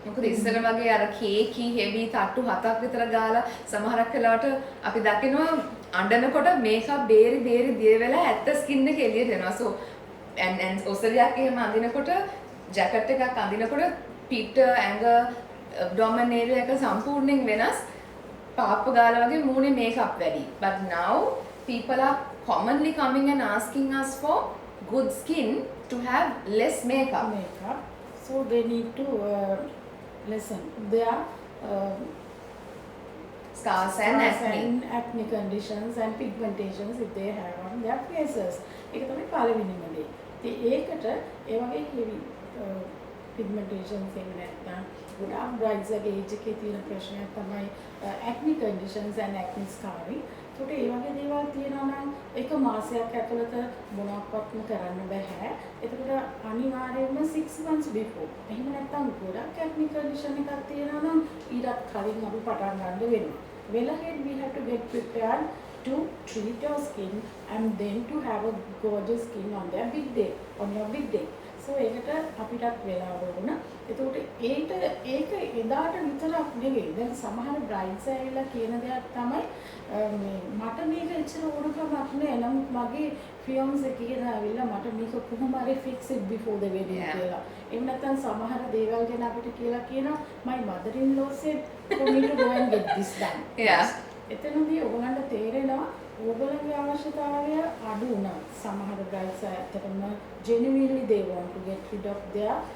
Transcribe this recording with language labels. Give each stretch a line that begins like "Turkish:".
Sinhala: මොකද ඉස්සර වගේ අර කේකි හෙවි තට්ටු 7ක් විතර ගාලා සමහරක් වෙලාවට අපි දකිනවා අඬනකොට මේකප් බේරි දිය වෙලා ඇත්ත ස්කින් එක එළියට එනවා. So and ඔසරියක් එහෙම අඳිනකොට ජැකට් එකක් අඳිනකොට පිට ඇඟ abdomen area එක සම්පූර්ණයෙන් වෙනස් පාප්ප ගාලා වගේ මූණේ මේකප් වැඩි.
English: But now people are commonly coming and asking us for good skin to have less makeup. So they need to listen. They are scars and acne conditions and pigmentations if they have on their faces.
Sinhala: ඒක තමයි පළවෙනිම දේ. ඉතින් ඒකට ඒ වගේ heavy pigmentations එහෙම නැත්නම් ගොඩාක් brides age එකේ තියෙන ප්‍රශ්නයක් තමයි
English: acne conditions and acne scarring.
Sinhala: ඒකට ඒ වගේ දේවල් තියෙනවා නම් එක මාසයක් ඇතුළත මොනවත්ම කරන්න බෑ. එතකොට අනිවාර්යයෙන්ම
English: 6 months before.
Sinhala: එහෙම නැත්නම් ගොඩක් acne condition එකක් තියෙනවා නම් ඊටත් කලින් අපි පටන් ගන්න වෙනවා.
English: Well ahead we have to get prepared to treat your skin and then to have a gorgeous skin on their big day, on your big day.
Sinhala: So ඒකට අපිටත් වෙලාව වුණ. එතකොට ඒක එදාට විතරක් නෙවෙයි. දැන් සමහර බ්‍රයිඩ්ස් ඇවිල්ලා කියන දෙයක් තමයි මේ මට මේක එච්චර ඕනකමක් නෑ. නමුත් මගේ ෆියොන්ස් එකගෙන ඇවිල්ලා මට මේක කොහොම හරි
English: fix it before the wedding Yeah.
Sinhala: කියලා. එහෙම නැත්නම් සමහර දේවල් ගැන අපිට කියලා කියනවා
English: my mother in law said for me to go and get this done. Yeah.
Sinhala: එතනදී ඔයගලන්ට තේරෙනවා ඕගොල්ලන්ගේ අවශ්‍යතාවය අඩු වුණා. සමහර
English: brides
Sinhala: ඇත්තටම
English: genuinely they want to get rid of their